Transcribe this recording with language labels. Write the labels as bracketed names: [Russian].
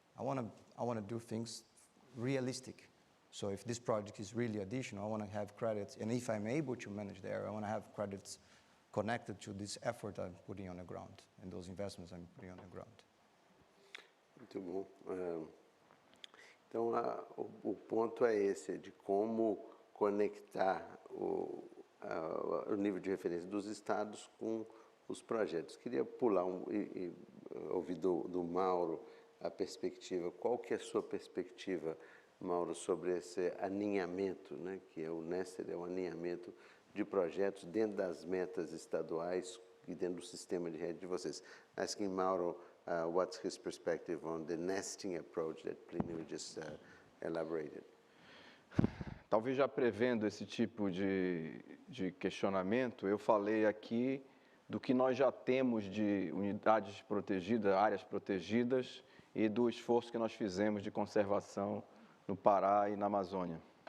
[English] I want to do things realistic. So if this project is really additional, I want to have credits, and if I'm able to manage the area, I want to have credits connected to this effort I'm putting on the ground and those investments I'm putting on the ground. [Portuguese] Muito bom. Então, o ponto é esse, de como conectar o nível de referência dos estados com os projetos. Queria pular e ouvir do Mauro a perspectiva. Qual que é a sua perspectiva, Mauro, sobre esse aninhamento, né, que é o Nested, é o aninhamento de projetos dentro das metas estaduais e dentro do sistema de rede de vocês? [English] Asking Mauro what's his perspective on the nesting approach that Plinio just elaborated. [Portuguese] Talvez já prevendo esse tipo de questionamento, eu falei aqui do que nós já temos de unidades protegidas, áreas protegidas, e do esforço que nós fizemos de conservação no Pará e na Amazônia.